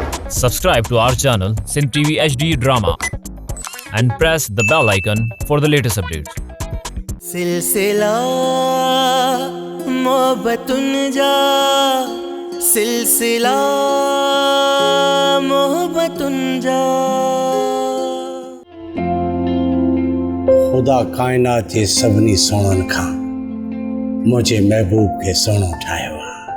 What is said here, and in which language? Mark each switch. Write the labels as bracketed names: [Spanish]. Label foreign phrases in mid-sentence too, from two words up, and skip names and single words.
[English] Subscribe to our channel Sindh TV HD Drama and press the bell icon for the latest updates. [Sindhi] सिलसिला मोहब्बतुन जा सिलसिला मोहब्बतुन जा। खुदा कायनात जे सभिनी सोणनि खां मुंहिंजे महबूब खे सोणो ठाहियो आहे।